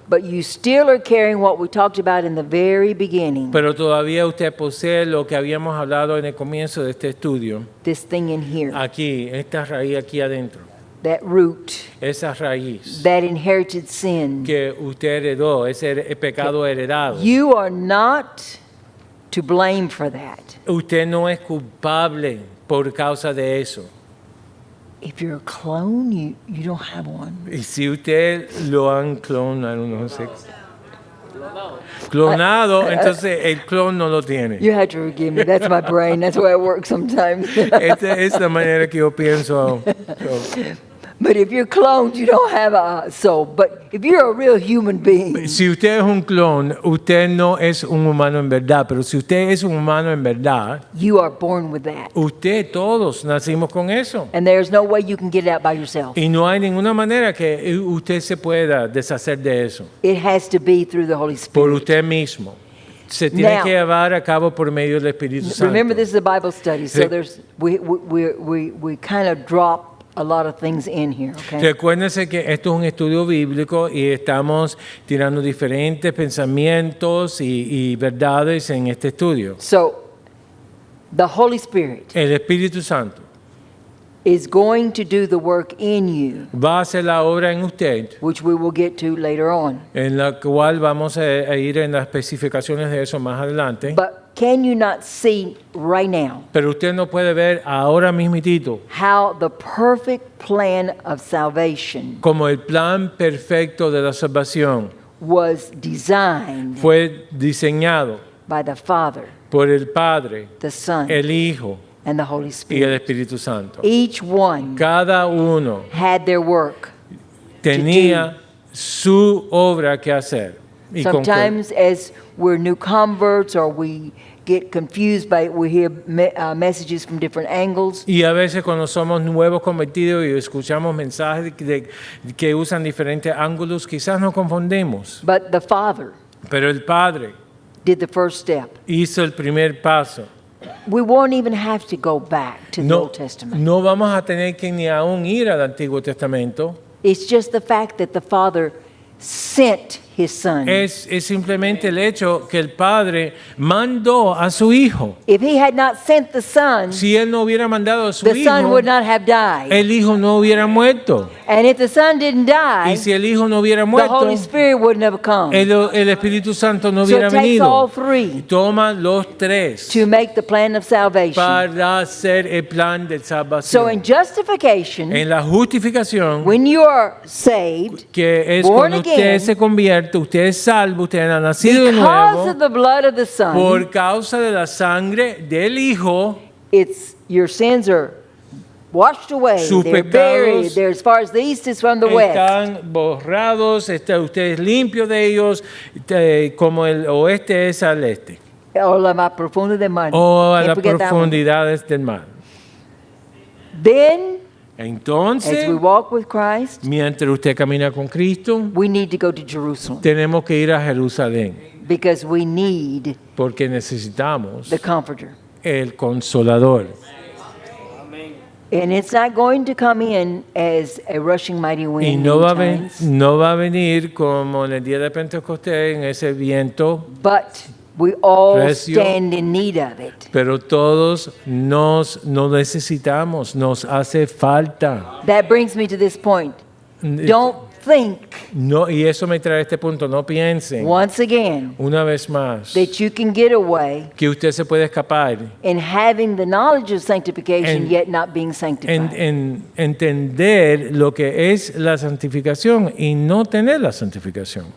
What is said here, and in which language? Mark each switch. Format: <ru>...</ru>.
<en>But you still are carrying what we talked about in the very beginning,</en> <es>pero todavía usted posee lo que habíamos hablado en el comienzo de este estudio,</es> <en>this thing in here,</en> <es>aquí, esta raíz aquí adentro,</es> <en>that root,</en> <es>esa raíz</es> <en>that inherited sin.</en> <es>que usted heredó, ese pecado heredado.</es> <en>You are not to blame for that.</en> <es>Usted no es culpable por causa de eso.</es> <en>If you're a clone, you don't have one.</en> <es>Y si usted lo han clonado, no sé. Clonado, entonces el clon no lo tiene.</es> <en>You have to forgive me. That's my brain. That's the way I work sometimes.</en> <es>Esta es la manera que yo pienso.</es> <en>But if you're cloned, you don't have a soul. But if you're a real human being,</en> <es>Si usted es un clon, usted no es un humano en verdad, pero si usted es un humano en verdad,</es> <en>you are born with that.</en> <es>usted todos nacimos con eso.</es> <en>And there's no way you can get it out by yourself.</en> <es>Y no hay ninguna manera que usted se pueda deshacer de eso</es> <en>It has to be through the Holy</en> <es>por</es> <en>Spirit.</en> <es>usted mismo. Se tiene</es> <en>Now,</en> <es>que llevar a cabo por medio del Espíritu Santo.</es> <en>Remember, this is a Bible study, so</en> <es>Sí.</es> <en>there's we kind of drop a lot of things in here. Okay.</en> <es>Recuérdense que esto es un estudio bíblico y estamos tirando diferentes pensamientos y verdades en este estudio.</es> <en>So, the Holy Spirit</en> <es>El Espíritu Santo</es> <en>is going to do the work in you,</en> <es>va a hacer la obra en usted,</es> <en>which we will get to later on.</en> <es>en la cual vamos a ir en las especificaciones de eso más adelante.</es> <en>But can you not see right now</en> <es>Pero usted no puede ver ahora mismitito</es> <en>how the perfect plan of salvation</en> <es>como el plan perfecto de la salvación</es> <en>was designed</en> <es>fue diseñado</es> <en>by the Father,</en> <es>por el Padre,</es> <en>the Son,</en> <es>el Hijo</es> <en>and the Holy</en> <es>y el</es> <en>Spirit?</en> <es>Espíritu Santo.</es> <en>Each one</en> <es>Cada uno</es> <en>had their work.</en> <es>tenía su obra que hacer. Y con-</es> <en>Sometimes, as we're new converts or we get confused by we hear messages from different angles,</en> <es>y a veces cuando somos nuevos convertidos y escuchamos mensajes que usan diferentes ángulos, quizás nos confundimos.</es> <en>but the Father</en> <es>Pero el Padre</es> <en>did the first step.</en> <es>hizo el primer paso.</es> <en>We won't even have to go back to the</en> <es>No,</es> <en>Old Testament.</en> <es>no vamos a tener que ni aún ir al Antiguo Testamento.</es> <en>It's just the fact that the Father sent His Son.</en> <es>Es simplemente el hecho que el Padre mandó a su Hijo.</es> <en>If He had not sent the Son,</en> <es>Si Él no hubiera mandado a su</es> <en>the Son</en> <es>Hijo,</es> <en>would not have died.</en> <es>el Hijo no hubiera muerto.</es> <en>And if the Son didn't die,</en> <es>Y si el Hijo no hubiera</es> <en>the</en> <es>muerto,</es> <en>Holy Spirit wouldn't have come.</en> <es>el Espíritu Santo no</es> <en>So</en> <es>hubiera</es> <en>it takes all</en> <es>venido.</es> <en>three</en> <es>Toma los tres</es> <en>to make the plan of salvation.</en> <es>para hacer el plan de</es> <en>So in</en> <es>salvación.</es> <en>justification,</en> <es>En la justificación,</es> <en>when you are saved,</en> <es>que es</es> <en>born</en> <es>cuando usted</es> <en>again,</en> <es>se convierte, usted es salvo, usted ha nacido de</es> <en>because</en> <es>nuevo,</es> <en>of the blood of the Son,</en> <es>por causa de la sangre del Hijo,</es> <en>it's your sins are washed away.</en> <es>Sus</es> <en>They're</en> <es>pecados</es> <en>buried. They're as far as the east is from the west.</en> <es>están borrados, está usted es limpio de ellos, como el oeste es al este, O la más profunda del mar. o a</es> <en>Can't</en> <es>las</es> <en>forget that one.</en> <es>profundidades del mar.</es> <en>Then,</en> <es>Entonces,</es> <en>as we walk with Christ,</en> <es>mientras usted camina con Cristo,</es> <en>we need to go to Jerusalem</en> <es>tenemos que ir a Jerusalén,</es> <en>because we need</en> <es>porque necesitamos</es> <en>the Comforter.</en> <es>el Consolador.</es> <en>And it's not going to come in as a rushing mighty</en> <es>Y</es> <en>wind,</en> <es>no va,</es> <en>many times,</en> <es>no va a venir como en el día de Pentecostés, en ese viento,</es> <en>but we all</en> <es>Recio.</es> <en>stand in need of it.</en> <es>pero todos nos necesitamos, nos hace falta.</es> <en>That brings me to this point. Don't think,</en> <es>No, y eso me trae a este punto, no piensen</es> <en>once again,</en> <es>una vez más</es> <en>that you can get away</en> <es>que usted se puede escapar</es> <en>in having the knowledge of sanctification And- yet not being sanctified.</en> <es>en entender lo que es la santificación y no tener la santificación,</es>